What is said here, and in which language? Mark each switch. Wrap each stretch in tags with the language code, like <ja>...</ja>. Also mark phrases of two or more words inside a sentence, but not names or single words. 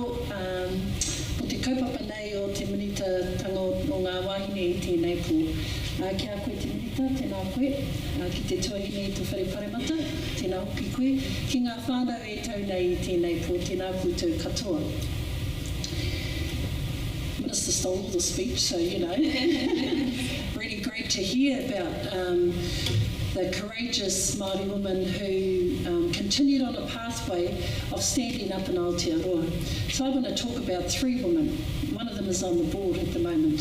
<mi>O te kaupapa nei o te Minitatanga o ngā wahine I tēnei pō. Kia koe te minita, tēnā koe. Ki te tuahine I te whare paremata, tēnā hoki koe. Ki ngā whānau e tau nei I tēnei pō, tēnā koutou katoa.</mi> <en>Minister stole the speech, so you know. Really great to hear about the courageous Māori women who continued on a pathway of standing up in Aotearoa. So I want to talk about 3 women. One of them is on the board at the moment.</en>